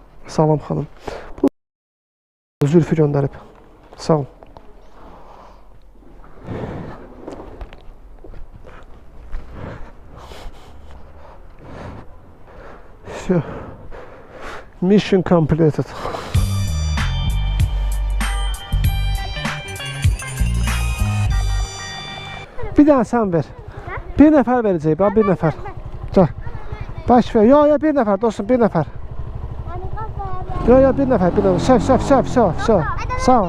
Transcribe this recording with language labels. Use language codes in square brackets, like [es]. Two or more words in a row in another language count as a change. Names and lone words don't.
[az] Salam xanım. Bu Zülfü göndərib. Sağ ol. [ru] Все. [en] Mission completed. [az] Bir dənə sən ver. Bir nəfər verəcək, bax bir nəfər. Gəl. Baş ver. Yo, bir nəfər dostum, bir nəfər. Yo, bir nəfər, bir nəfər. Söv. Sağ ol.